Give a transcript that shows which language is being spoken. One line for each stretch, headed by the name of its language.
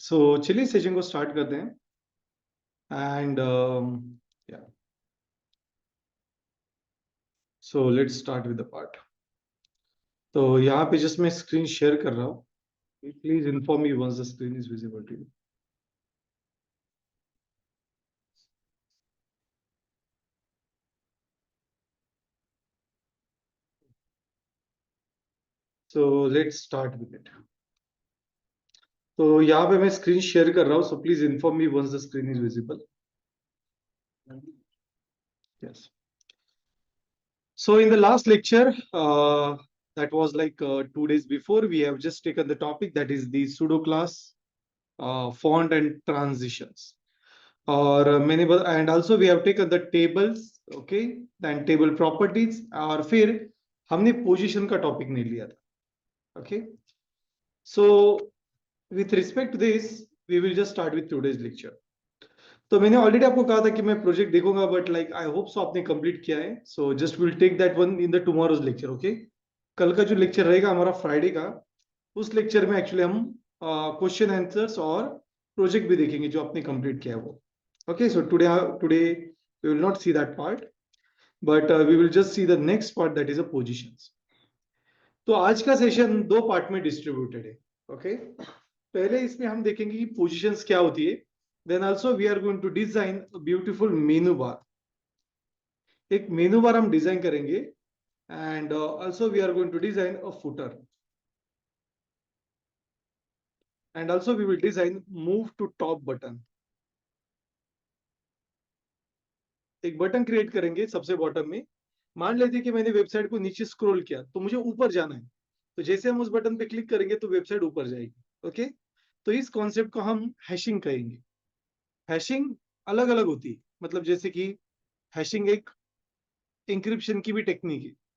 English: So
Hindi: चलिए session को start करते हैं
English: and yeah, so let's start with the part.
Hindi: तो यहाँ पे जस्ट मैं स्क्रीन शेयर कर रहा हूँ.
English: Please inform me once the screen is visible to you. So let's start with it.
Hindi: तो यहाँ पे मैं स्क्रीन शेयर कर रहा हूँ.
English: So please inform me once the screen is visible. Yes. So in the last lecture, that was like 2 days before, we have just taken the topic that is the pseudo class, font and transitions. और and also we have taken the tables, okay, and table properties.
Hindi: और फिर हमने position का topic नहीं लिया था, okay.
English: So with respect to this, we will just start with today's lecture.
Hindi: तो मैंने ऑलरेडी आपको कहा था कि मैं प्रोजेक्ट देखूंगा,
English: but like I hope so
Hindi: आपने कंप्लीट किया है.
English: so just will take that one in the tomorrow's lecture,
Hindi: okay. कल का जो लेक्चर रहेगा हमारा फ्राइडे का, उस लेक्चर में एक्चुअली हम क्वेश्चन आंसर्स और प्रोजेक्ट भी देखेंगे जो आपने कंप्लीट किया है वो.
English: Okay, so today today we will not see that part, but we will just see the next part that is a positions.
Hindi: तो आज का सेशन दो पार्ट में डिस्ट्रीब्यूटेड है, ओके. पहले इसमें हम देखेंगे कि पोजीशंस क्या होती है.
English: Then also we are going to design a beautiful menu bar.
Hindi: एक मेनू बार हम डिजाइन करेंगे
English: and also we are going to design a footer and also we will design move to top button.
Hindi: एक button create करेंगे सबसे bottom में. मान लेते कि मैंने वेबसाइट को नीचे स्क्रॉल किया तो मुझे ऊपर जाना है, तो जैसे हम उस बटन पे क्लिक करेंगे तो वेबसाइट ऊपर जाएगी, ओके. तो इस कॉन्सेप्ट को हम हैशिंग कहेंगे. हैशिंग अलग अलग होती है, मतलब जैसे कि हैशिंग एक इंक्रिप्शन की भी टेक्निक है.